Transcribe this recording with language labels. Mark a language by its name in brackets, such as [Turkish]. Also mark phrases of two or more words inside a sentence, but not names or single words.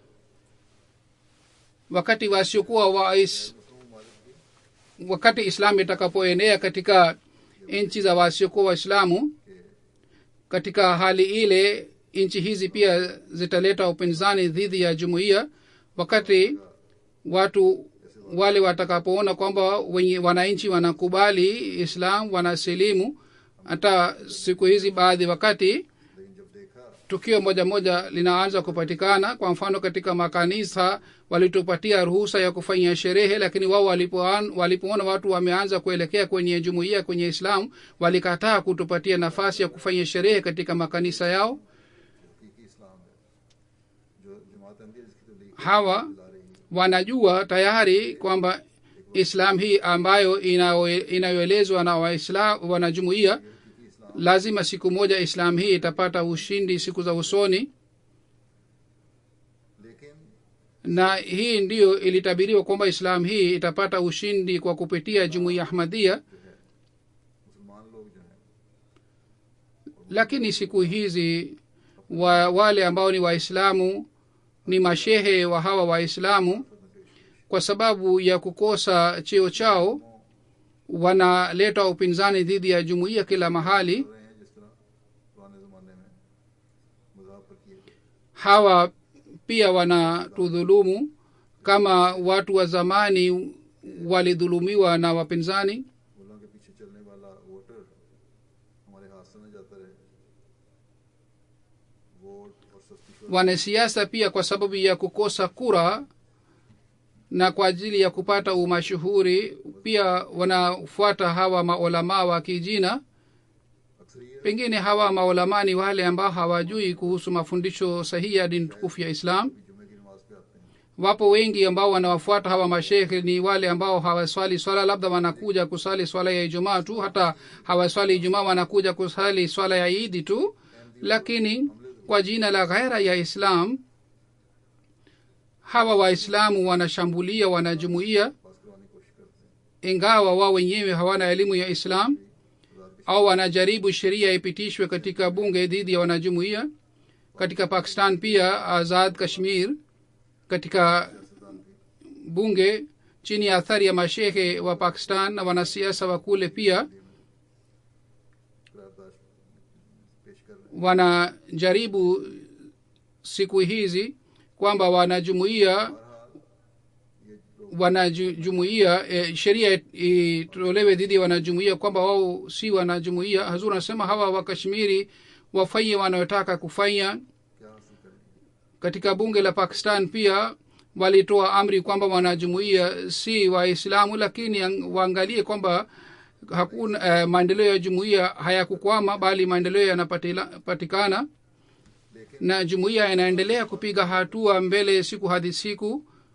[Swahili] Wakati Islam itakapoenea katika nchi za wasiokuwa Waislamu, katika hali ile nchi hizi pia zitaleta upinzani dhidi ya jumuiya. Wakati watu wale watakapoona kwamba wananchi wanakubali Islam, wanasilimu, hata siku hizi baadhi wakati [Urdu] لیکن جب دیکھا [Swahili] tukio moja moja linaanza kupatikana. Kwa mfano katika makanisa walitupatia ruhusa ya kufanya sherehe, lakini wao walipoona watu wameanza kuelekea kwenye jumuiya, kwenye Islam, walikataa kutupatia nafasi ya kufanya sherehe katika makanisa yao. [Urdu] حقیقی اسلام ہے جو جماعت احمدیہ جس کی تبلیغ [Swahili] Hawa [Urdu] لا رہی ہے, [Swahili] wanajua tayari kwamba Islam hii ambayo inayoelezwa na wanajumuiya, lazima siku moja Islam hii itapata ushindi siku za usoni, [Urdu] लेकिन [Swahili] na hii ndiyo ilitabiriwa kwamba Islam hii itapata ushindi kwa kupitia jumuiya Ahmadiyya. [Urdu] مسلمان لوگ جو ہیں [Swahili] Lakini siku hizi wale ambao ni Waislamu ni mashehe wa hawa Waislamu, kwa sababu ya kukosa cheo chao wanaleta upinzani dhidi ya jumuiya kila mahali. [Urdu] رہے ہیں جس طرح پرانے زمانے میں مذہب پر کیے گئے. [Swahili] Hawa pia wanatudhulumu kama watu wa zamani walidhulumiwa na wapinzani. [Urdu] ملا کے پیچھے چلنے والا ووٹر ہمارے ہاتھ سے نہ جاتا رہے. ووٹ اور سستی شہرت [Swahili] Wanasiasa pia kwa sababu ya kukosa kura na kwa ajili ya kupata umashuhuri pia wanafuata hawa maulamaa wa kijina. [Urdu] अक्सरियत [Swahili] Pengine hawa maulamaa ni wale ambao hawajui kuhusu mafundisho sahihi ya dini tukufu ya Islam. [Urdu] جمعے کی نماز پہ آتے ہیں, [Swahili] Wapo wengi ambao wanawafuata hawa mashekhe ni wale ambao hawaswali swala, labda wanakuja kusali swala ya Ijumaa tu, hata hawaswali Ijumaa, wanakuja kusali swala ya Idi tu, lakini kwa jina la ghaira ya Islam hawa Waislamu wanashambulia wanajumuiya, [Urdu] پاس کروانے کی کوشش کرتے ہیں. [Swahili] ingawa wao wenyewe hawana elimu ya Islam, au wanajaribu sheria ipitishwe katika bunge dhidi ya wanajumuiya. Katika Pakistan pia Azad Kashmir katika bunge chini ya athari ya mashehe wa Pakistan na wanasiasa wa kule pia [Urdu] قرارداد پیش کر رہے ہیں. [Swahili] wanajaribu siku hizi kwamba wanajumuiya sheria itolewe dhidi ya wanajumuiya kwamba wao si wanajumuiya. Hazur anasema hawa wakashmiri wafanye wanayotaka kufanya. [Urdu] کیا حاصل کریں گے? [Swahili] Katika bunge la Pakistan pia walitoa amri kwamba wanajumuiya si Waislamu, lakini waangalie kwamba hakuna maendeleo ya jumuiya hayakukwama bali maendeleo yanapatikana na jumuiya inaendelea kupiga hatua mbele siku hadi siku.